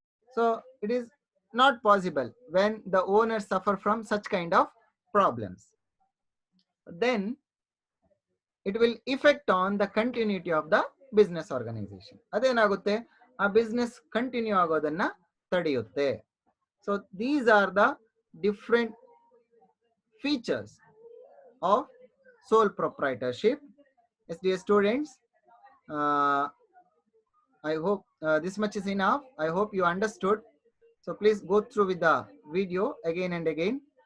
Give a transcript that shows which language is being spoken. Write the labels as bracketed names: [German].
[English] So it is not possible when the owners suffer from such kind of problems. Then it will affect on the continuity of the business organization. [Kannada] ಅದೇನಾಗುತ್ತೆ, ಆ business continue ಆಗೋದನ್ನ ತಡೆಯುತ್ತೆ. [English] So these are the different features of sole proprietorship. Yes, dear students, I hope this much is enough. I hope you understood. So please go through with the video again and again.